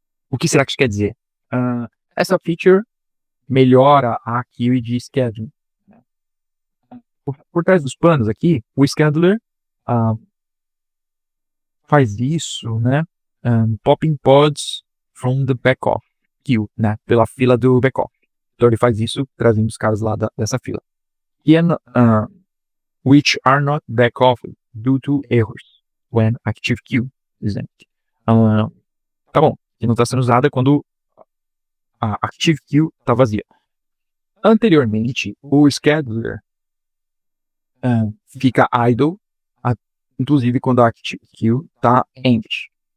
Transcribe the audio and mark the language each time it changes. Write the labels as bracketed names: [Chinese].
[Portuguese] O que será que isso quer dizer? Essa feature melhora a queue de scheduling. Por trás dos panos aqui, o scheduler faz isso, né? [English] Popping pods from the back-off queue, né? [Portuguese] Pela fila do back-off. Então ele faz isso trazendo os caras lá dessa fila. [English] Which are not back-off due to errors when active queue is empty. [Portuguese] Tá bom, que não está sendo usada quando a active queue está vazia. Anteriormente, o scheduler fica idle, inclusive quando a active queue está empty.